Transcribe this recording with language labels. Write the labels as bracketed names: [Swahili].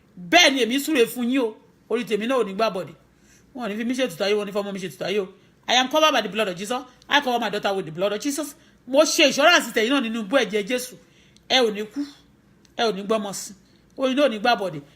[Yoruba] Bẹ́ẹ̀ ni èmi súre fún yín o, orí tèmi náà ò ní gbàbọ̀dẹ̀, wọn ò ní fi mí ṣètùtù ayé, wọn ò ní fọmọ mi ṣètùtù ayé o. [English] I am covered by the blood of Jesus. I cover my daughter with the blood of Jesus. [Yoruba] Mo ṣe insurance tẹ̀yìn náà nínú bú ẹ̀jẹ̀ Jésù. Ẹ ò ní kú, ẹ ò ní gbọ́mọ sí, orí náà ò ní gbàbọ̀dẹ̀.